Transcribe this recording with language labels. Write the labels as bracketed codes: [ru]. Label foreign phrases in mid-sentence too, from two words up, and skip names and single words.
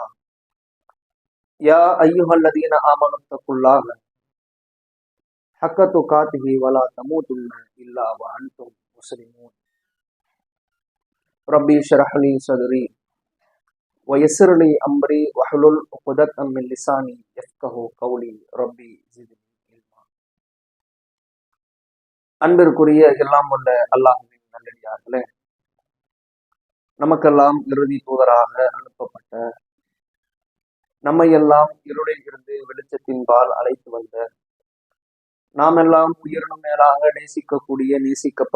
[ar] يا أيها الذين آمنوا اتقوا الله حق تقاته ولا تموتن إلا وأنتم مسلمون. ربي اشرح لي صدري ويسر لي أمري واحلل عقدة من لساني يفقهوا قولي. ربي زدني علما. [ta] அன்பிற்குரிய எல்லாம் வல்ல அல்லாஹ்வின் நல்லடியார்களே, நமக்கெல்லாம் இறுதி தூதராக அனுப்பப்பட்ட, நம்மையெல்லாம் இருளில் இருந்து வெளிச்சத்தின்பால் அழைத்து வந்த, நாம் எல்லாம் உயிரினும் மேலாக நேசிக்கக்கூடிய, நேசிக்கப்பட